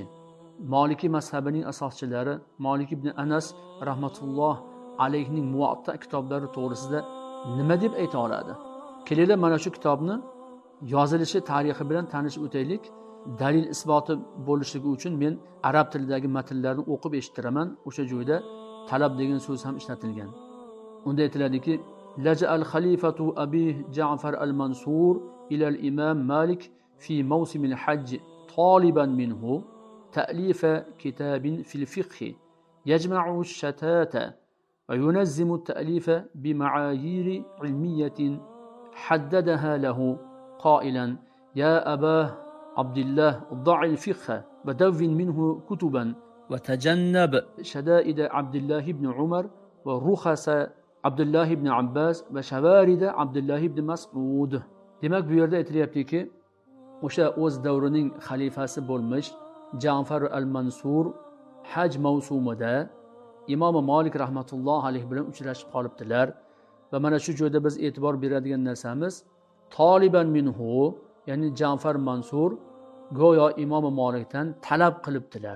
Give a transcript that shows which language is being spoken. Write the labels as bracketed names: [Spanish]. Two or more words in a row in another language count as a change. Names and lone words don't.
[Uzbek] Maliki mazhabining asoschilari Malik ibn Anas rahmatulloh alayhining Muvatta kitoblari to'g'risida nima deb ayta oladi? Kelinglar mana shu kitobni yozilishi tarixi bilan tanishib o'taylik. Dalil isboti bo'lishligi uchun men arab tilidagi matnlarni o'qib eshittiraman. O'sha joyda talab degan so'z ham ishlatilgan. [Arabic] Unda aytiladiki, لجأ الخليفة أبي جعفر المنصور إلى الإمام مالك في موسم الحج طالبا منه تأليف كتاب في الفقه يجمع الشتات وينظم التأليف بمعايير علمية حددها له قائلا يا أبا عبد الله ضع الفقه ودون منه كتبا وتجنب شدائد عبد الله بن عمر ورخص عبد الله بن عباس وشوارد عبد الله بن مسعود. [Uzbek] Demak bu yerda aytilyaptiki, o'sha o'z davrining xalifasi bo'lmish Ja'far al-Mansur haj mavsumida Imom Malik rahmatulloh alayhi bilan uchrashib qolibdilar va mana shu joyda biz e'tibor beradigan narsamiz [Arabic] طالبا منه, [Uzbek] ya'ni Ja'far Mansur go'yo Imom Malikdan talab qilibdilar.